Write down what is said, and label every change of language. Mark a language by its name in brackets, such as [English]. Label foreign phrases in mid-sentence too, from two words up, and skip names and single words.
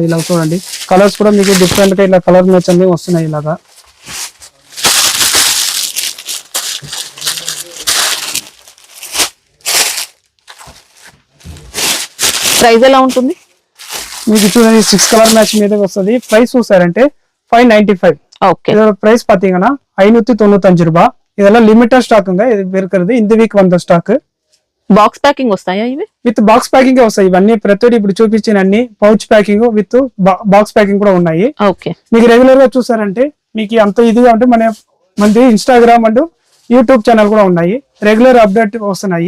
[Telugu] ఇలా చూడండి కలర్స్ కూడా మీకు డిఫరెంట్ గా ఇలా [English] colour match [Telugu] అన్ని వస్తున్నాయి ఇలాగా. ప్రైస్ ఎలా ఉంటుంది? మీకు చూడండి 6 [English] colour match [Telugu] మీద వస్తుంది. ప్రైస్ చూసారంటే 595. [Tamil] ஓகே, இதோட பிரைஸ் பாத்தீங்கன்னா 595 ரூபாய். இதெல்லாம் [English] limited stock, [Tamil] இது இருக்கிறது இந்த వీక్ వంద స్టాక్. [English] box packing [Telugu] వస్తాయా ఇవి? [English] with box packing [Telugu] వస్తాయి ఇవన్నీ. ప్రతి ఇప్పుడు చూపించిన అన్ని [English] pouch packing with box packing [Telugu] కూడా ఉన్నాయి. ఓకే, మీకు రెగ్యులర్ గా చూసారంటే మీకు అంత ఇదిగా అంటే మనది [English] Instagram and YouTube channel [Telugu] కూడా ఉన్నాయి. [English] regular update [Telugu] వస్తున్నాయి.